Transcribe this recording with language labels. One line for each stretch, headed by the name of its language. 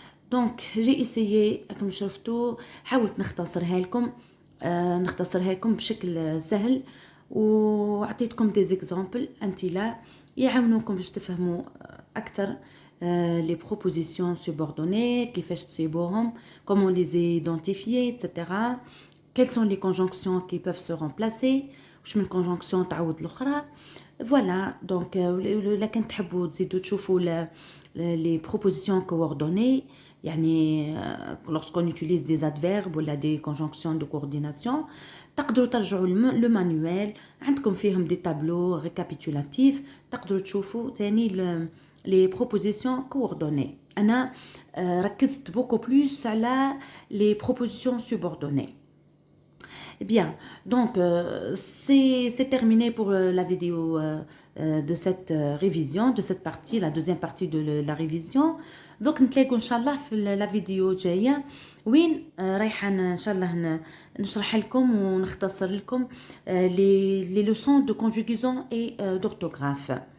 French: دونك جي اسيي
Arabic: راكم شفتوا، حاولت نختصرها لكم بشكل سهل، وعطيتكم
French: دي زيكزامبل
Arabic: امثله يعاونوكم باش تفهموا اكثر
French: les propositions subordonnées,
Arabic: كيفاش تصيبوهم,
French: comment les identifier, etc. Quelles sont les conjonctions qui peuvent se remplacer,
Arabic: واش من conjonction تعوض الاخرى.
French: Voilà, donc
Arabic: لكن تحبوا تزيدوا تشوفوا
French: les propositions coordonnées، يعني lorsqu'on utilise des adverbes ولا des conjonctions de coordination،
Arabic: تقدروا ترجعوا
French: le manuel،
Arabic: عندكم فيهم
French: des tableaux récapitulatifs،
Arabic: تقدروا تشوفوا ثاني
French: les propositions coordonnées.
Arabic: أنا ركزت
French: beaucoup plus
Arabic: على
French: les propositions subordonnées. Bien, donc c'est terminé pour la vidéo de cette révision, de cette partie, la deuxième partie de la révision.
Arabic: Donc نتلاقوا ان شاء الله في
French: la vidéo
Arabic: الجايه وين رايحه ان شاء الله نشرح لكم ونختصر لكم
French: les leçons de conjugaison et d'orthographe.